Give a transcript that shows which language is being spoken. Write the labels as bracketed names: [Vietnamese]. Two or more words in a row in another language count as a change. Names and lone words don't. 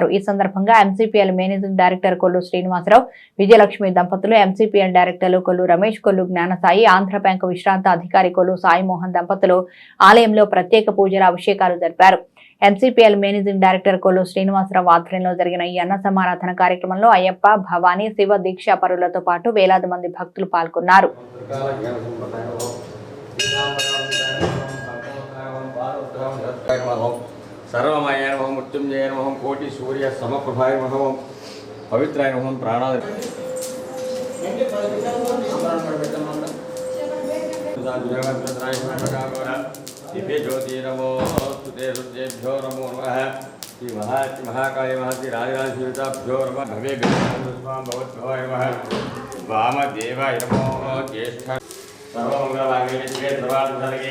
[Telugu] ఈ సందర్భంగా ఎంసీపీఎల్ మేనేజింగ్ డైరెక్టర్ కొల్లు శ్రీనివాసరావు, విజయలక్ష్మి దంపతులు, ఎంసీపీఎల్ డైరెక్టర్లు కొల్లు రమేష్, కొల్లు జ్ఞానసాయి, ఆంధ్ర బ్యాంకు విశ్రాంత అధికారి కొల్లు సాయిమోహన్ దంపతులు ఆలయంలో ప్రత్యేక పూజల అభిషేకాలు జరిపారు. ఎంసీపీఎల్ మేనేజింగ్ డైరెక్టర్ కొల్లు శ్రీనివాసరావు ఆధ్వర్యంలో జరిగిన ఈ అన్న సమారాధన కార్యక్రమంలో అయ్యప్ప, భవానీ, శివ దీక్షా పరులతో పాటు వేలాది మంది భక్తులు పాల్గొన్నారు. [Sanskrit] सर्वमय नमः मृत्युंजय नमः कोटि सूर्य समप्रभाय नमः पवित्राय नमः प्राणाय दिव्य ज्योति नमो स्तुते रुद्रेभ्यो नमो नमः श्री महाकाय महति राजराजेभ्यो नमः भव्य भगवद्भ्यो नमः वामदेवाय नमो ज्येष्ठ सर्वमंगलमांगल्ये शिवे सर्वार्थसाधके